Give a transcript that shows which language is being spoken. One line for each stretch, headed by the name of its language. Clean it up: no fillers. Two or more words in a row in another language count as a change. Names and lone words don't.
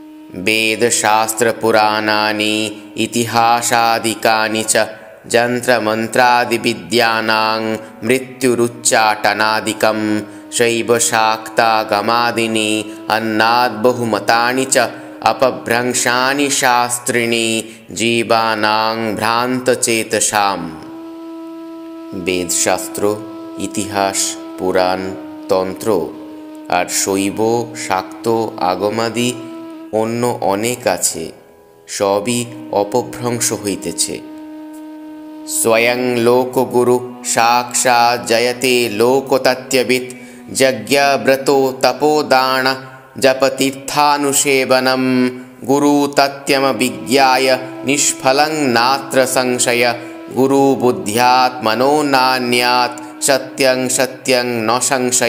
Sanskrit: वेदशास्त्रपुराणानि इतिहासादिकानि च यन्त्रमन्त्रादिविद्यानां मृत्युरुच्चाटनादिकं शैवशाक्तागमादीनि अन्नाद्बहुमतानि च अपभ्रंशानि शास्त्रीणि जीवानां भ्रान्तचेतसाम्। वेदशास्त्र,
Bangla: ইতিহাস, পুরাণ, তন্ত্র আর শৈব শাক্ত আগমাদি অন্য অনেক আছে, সবই অপভ্রংশ হইতেছে।
Sanskrit: স্বয়ং লোকগুরু সাক্ষাৎ জয়তে লোকতত্ত্ববিৎ যজ্ঞব্রতো তপোদান জপতীর্থানুসেবনম গুরু তত্ত্বম বিজ্ঞায় নিষ্ফলং নাত্র সংশয় গুরু বুদ্ধ্যাৎ মনো নান্যাৎ সত্যং সত্যং ন সংশয়।